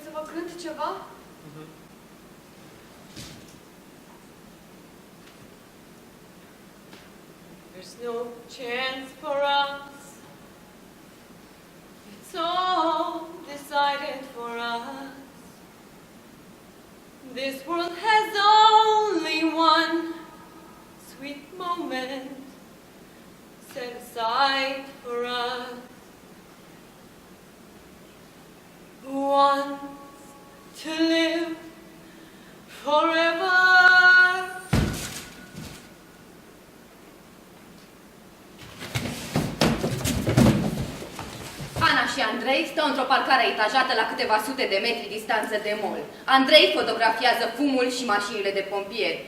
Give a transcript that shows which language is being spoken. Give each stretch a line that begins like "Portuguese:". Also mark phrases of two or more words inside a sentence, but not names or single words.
Romanian: cânt ceva?
English: There's no chance for us. It's all decided for us. This world has only one sweet moment set aside for us. Who wants to live forever?
Romanian: Ana și Andrei stau într-o parcare etajată la câteva sute de metri distanță de mall. Andrei fotografiază fumul și mașinile de pompieri.